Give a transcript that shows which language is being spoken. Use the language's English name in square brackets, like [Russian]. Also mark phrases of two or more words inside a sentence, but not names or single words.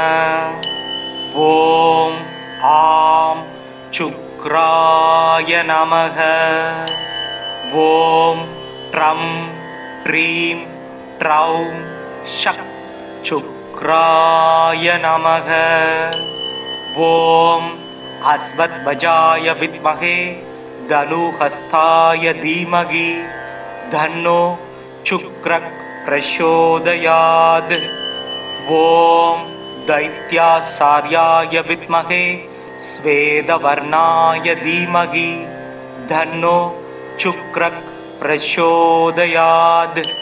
[Sanskrit] ॐ आं शुक्राय नमः. ॐ द्रां द्रीं द्रौं सः शुक्राय नमः. ॐ अश्वध्वजाय विद्महे धनुहस्ताय धीमहि धन्नो शुक्रः प्रचोदयात्। ॐ दैत्याचार्याय विद्महे श्वेतवर्णाय धीमहि धन्नो शुक्रः प्रचोदयात्।